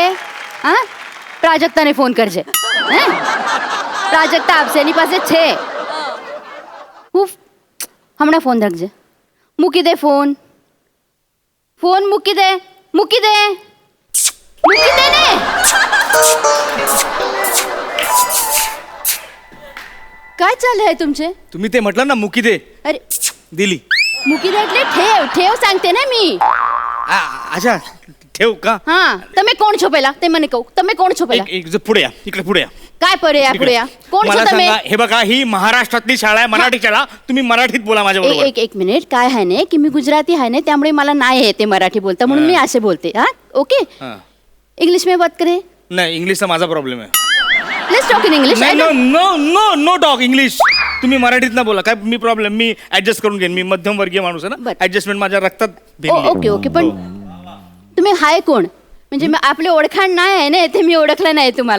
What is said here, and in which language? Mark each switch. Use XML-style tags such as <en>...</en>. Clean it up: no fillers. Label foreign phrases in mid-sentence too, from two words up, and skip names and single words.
<gu>હા, પ્રાજક્તાને ફોન કરજે. હે, પ્રાજક્તા આપશે, એની પાસે છે. હું હમણાં ફોન રાખજે. મૂકી દે ફોન મૂકી દે ને.</gu> <mr>काय चाललं आहे तुमचे? तुम्ही ते म्हटलं ना</mr> <gu>મૂકી દે,</gu> <mr>अरे दिली.</mr> <gu>મૂકી દે એટલે</gu> <mr>ठेव सांगते ना मी. अच्छा ठेव का? हा,</mr> <gu>તમે કોણ છો પહેલા? તે મને કહો, તમે કોણ છો પહેલા?</gu> <mr>एक पुढे या, इकडे पुढे या. काय पुढे या? कोण मला</mr> <gu>છો તમે?</gu> <mr>सांगा, हे बघा, ही महाराष्ट्रातली शाळा आहे, मराठी शाळा. तुम्ही मराठीत बोला माझ्या बरोबर. एक मिनिट. काय आहे ना की मी गुजराती आहे ना, त्यामुळे मला नाही येते मराठी बोलता, म्हणून मी असे बोलते. हा, ओके.</mr> <hi>इंग्लिश में बात करें?</hi> <mr>नाही, इंग्लिशचा माझा प्रॉब्लेम आहे.</mr> <en>let's talk in English. no talk English.</en> <mr>तुम्ही मराठीत ना बोला, काय मी प्रॉब्लेम, मी ऍडजस्ट करून घेईन. मी मध्यम वर्गीय माणूस आहे ना, बरं. ऍडजस्टमेंट माझ्या रक्तात भिनली. ओके. पण तुम्ही हाय कोण? म्हणजे आपले ओळखाण नाही आहे ना, ते मी ओळखलं नाही तुम्हाला.</mr>